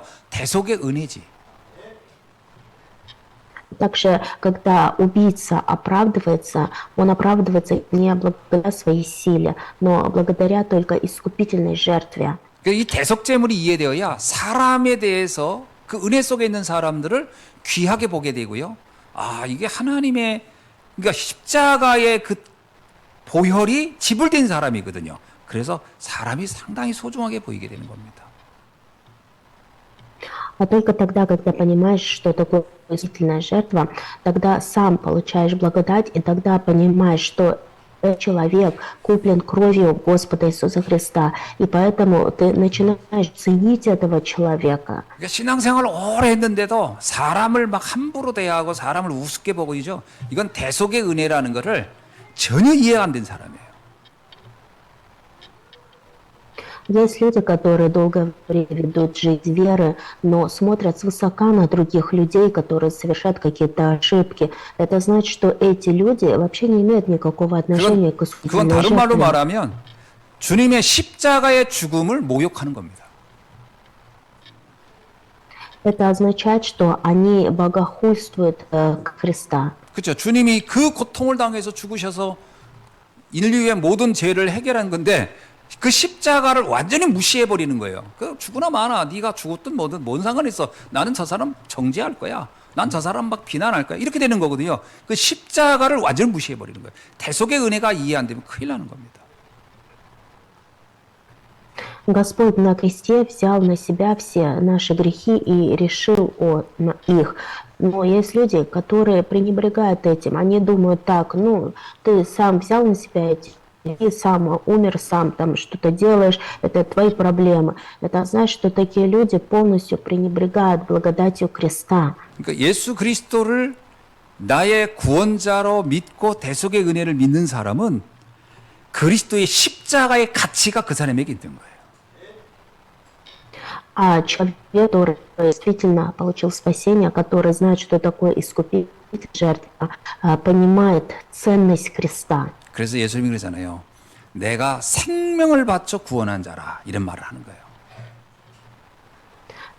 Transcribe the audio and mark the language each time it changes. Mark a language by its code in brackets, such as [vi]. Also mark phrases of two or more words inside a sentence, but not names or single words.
[ko] 대속의 은혜지. [ru] Также, когда убийца оправдывается, он оправдывается не благодаря своей силе, но благодаря только искупительной жертве. [ko] 그러니까 이 대속제물이 이해되어야 사람에 대해서 그 은혜 속에 있는 사람들을 귀하게 보게 되고요. 아, 이게 하나님의 그러니까 십자가의 그 보혈이 지불된 사람이거든요. 그래서 사람이 상당히 소중하게 보이게 되는 겁니다. [ru] А только тогда, когда понимаешь, что такое искупительная жертва, тогда сам получаешь благодать, и тогда понимаешь, что этот человек куплен кровью Господа Иисуса Христа, и поэтому ты начинаешь ценить этого человека. [ko] 그러니까 신앙생활을 오래 했는데도 사람을 막 함부로 대하고 사람을 우습게 보고 있죠. 이건 대속의 은혜라는 것을 전혀 이해가 안 된 사람이에요. [ru] Есть люди, которые долгое время ведут жизнь веры, но смотрят свысока на других людей, которые совершают какие-то ошибки. Это значит, что эти люди вообще не имеют никакого отношения к [ko] 그건 [ru] искупительной [ko] 다른 말로 [ru] жертве. [ko] 말하면 주님의 십자가의 죽음을 모욕하는 겁니다. [ru] Это означает, что они богохульствуют Христа. [ko] 그렇죠. 주님이 그 고통을 당해서 죽으셔서 인류의 모든 죄를 해결한 건데 그 십자가를 완전히 무시해 버리는 거예요. 그 죽으나 마나 네가 죽었든 뭐든 뭔 상관 있어. 나는 저 사람 정죄할 거야. 난 저 사람 막 비난할 거야. 이렇게 되는 거거든요. 그 십자가를 완전히 무시해 버리는 거예요. 대속의 은혜가 이해 안 되면 큰일 나는 겁니다. [ru] Господь на кресте взял на себя все наши грехи и решил их. Но есть люди, которые пренебрегают этим. Они думают так, ну, ты сам взял на себя эти грехи, сам умер, сам там что-то делаешь, это твои проблемы. Это значит, что такие люди полностью пренебрегают благодатью креста. [ko] 그러니까 예수 그리스도를 나의 구원자로 믿고 대속의 은혜를 믿는 사람은 그리스도의 십자가의 가치가 그 사람에게 있는 거예요. [ru] А человек, который действительно получил спасение, который знает, что такое искупительная жертва, понимает ценность креста. [ko] 그래서 예수님이 그러잖아요. 내가 생명을 바쳐 구원한 자라 이런 말을 하는 거예요.